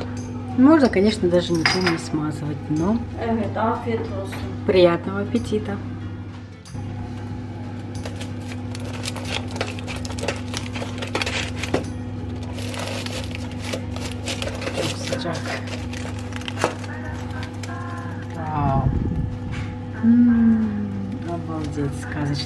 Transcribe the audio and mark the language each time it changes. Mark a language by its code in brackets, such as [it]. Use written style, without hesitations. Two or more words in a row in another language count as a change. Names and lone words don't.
[ru] Можно, конечно, даже ничего не смазывать, но [tr] Evet, afiyet olsun. [ru] приятного аппетита. Sıcak. Вау. Обалдеть, сказочно.